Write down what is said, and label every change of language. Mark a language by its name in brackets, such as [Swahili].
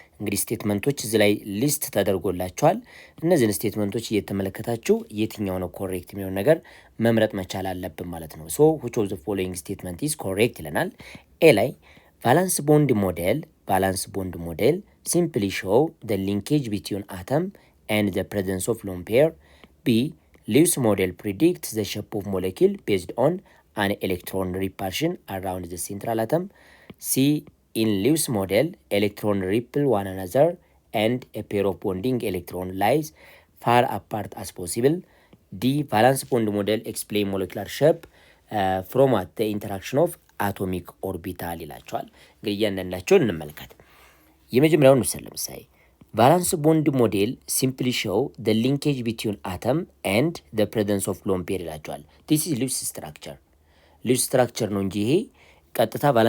[Amharic] እንግዲህ ስቴትመንቶች እዚህ ላይ ሊስት ተደርጎላቸዋል። እነዚህን ስቴትመንቶች እየተመለከታችሁ የትኛው ነው ኮሬክት የሚሆን ነገር መምረጥ መቻል አለብን ማለት ነው። [English] so which of the following statement is correct [Amharic] ይለናል። ኤ ላይ ቫላንስ ቦንድ ሞዴል [English] simply show the linkage between atom and the presence of lone pair. B Lewis model predicts the shape of molecule based on an electron repulsion around the central atom. C in Lewis model electron repel one another and a pair of bonding electron lies far apart as possible. D valence bond model explain molecular shape from at the interaction of atomic orbital [Amharic] ይላቸዋል። እንግዲህ እያንዳንዳቸውን እንመልከት። የመጀመሪያውን ውሰድ። ለምሳሌ [English] ቫላንስ ቦንድ ሞዴል ሲምፕሊ ሾው the linkage between atom and the presence of lone pair ይላቸዋል። this is Lewis structure [Amharic] ነው እንጂ ይሄ ቀጥታ